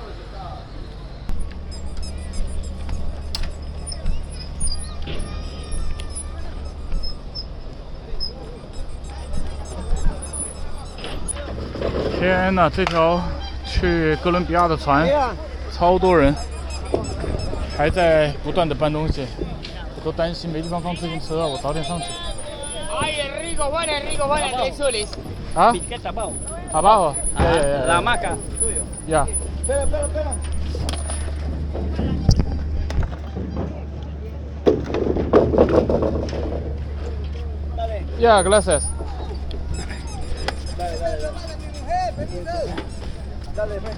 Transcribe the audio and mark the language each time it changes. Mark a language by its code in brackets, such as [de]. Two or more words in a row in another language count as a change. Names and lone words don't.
[zh] 天哪，这条去哥伦比亚的船超多人，还在不断的搬东西，我都担心没地方放自行车啊！我早点上去。 [es] 啊 ？Abajo. La hamaca. Ya. Espera. Ya, gracias. Dale.